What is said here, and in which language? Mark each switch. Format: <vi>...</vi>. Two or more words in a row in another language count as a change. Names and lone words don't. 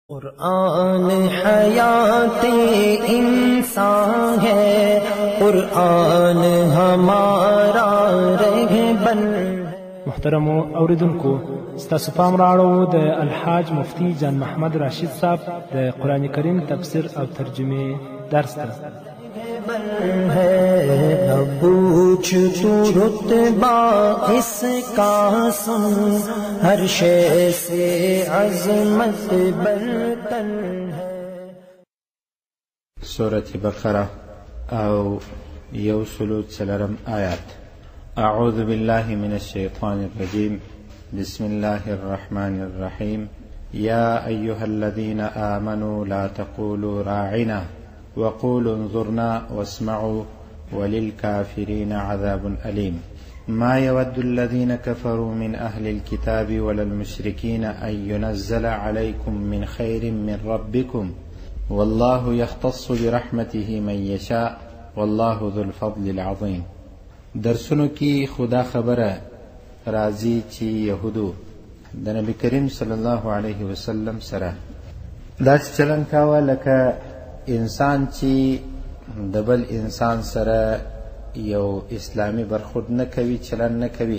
<ur>قرآن حیات انسان ہے، قرآن ہمارا رہبر ہے۔</ur> <ps>محترم اوریدونکو، ستاسو پام راړو د الحاج مفتی جان محمد راشد صاحب د قرآن کریم تفسیر او ترجمه درس ته</ps> <ur>ہے۔ پوچھ تو رتبہ اس کا سن، ہر شے سے عظمت برتر ہے۔</ur> <ps>سورة بقرة او 104 آیات۔</ps> <ar>اعوذ بالله من الشیطان الرجیم، بسم الله الرحمن الرحیم۔ یا ایها الذین آمنوا لا تقولوا راعنا وقولوا انظرنا واسمعوا وللكافرين عذاب أليم۔ ما يود الذين كفروا من أهل الكتاب ولا المشركين أن ينزل عليكم من خير من ربكم والله يختص برحمته من يشاء والله ذو الفضل العظيم۔</ar> <ps>درسونو کی خدا خبره راضی چی یهودو د نبی کریم</ps> <ar>صلی الله علیه وسلم</ar> <ps>سره داس چلن کاوه لکه انسان چې د بل انسان سره یو اسلامی برخورد نه کوي، چلن نه کوي.</ps>